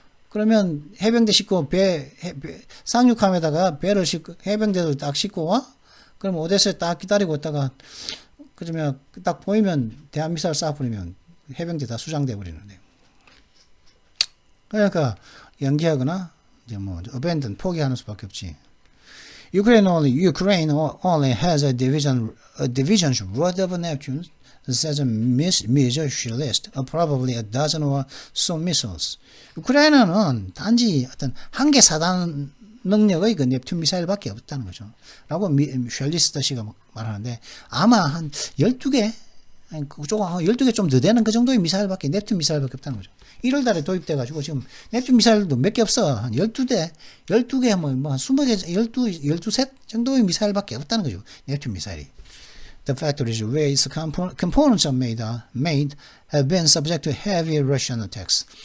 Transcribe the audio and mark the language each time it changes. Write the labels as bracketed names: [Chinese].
[Korean] 그러면 해병대 싣고 상륙함에다가 배를 싣고 해병대를 딱 싣고 와? 그럼 오데사에 딱 기다리고 있다가 그러면 딱 보이면 대한미사일 쏴버리면 해병대 다 수장돼 버리는데. 그러니까 연기하거나 이제 뭐 abandon 포기하는 수밖에 없지. [English] Ukraine only has a division's worth of Neptunes, says a major list, probably a dozen or so missiles. [Korean] 우크라이나는 단지 어떤 한 개 사단 능력의 그 넵튠 미사일밖에 없다는 거죠. 라고 쉘리스터 씨가 말하는데 아마 한 12개, 조금 12개 좀 더 되는 그 정도의 미사일밖에 넵튠 미사일밖에 없다는 거죠. 1월 달에 도입돼 가지고 지금 넵튠 미사일도 몇 개 없어. 한 12대, 12개 뭐 한 20개, 12셋 정도의 미사일밖에 없다는 거죠. 넵튠 미사일이. [English] The factories where its components are made have been subject to heavy Russian attacks.